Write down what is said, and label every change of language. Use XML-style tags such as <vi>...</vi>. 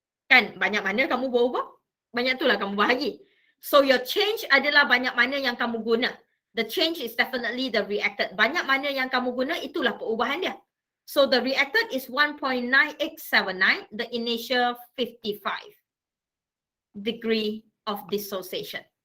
<ms>Kan banyak mana kamu berubah, banyak itulah kamu bahagi.</ms> <en>So your change</en> <ms>adalah banyak mana yang kamu guna.</ms> <en>The change is definitely the reactant.</en> <ms>Banyak mana yang kamu guna, itulah perubahan dia.</ms> <en>So the reactant is 1.9879, the initial 55 degree of dissociation.</en>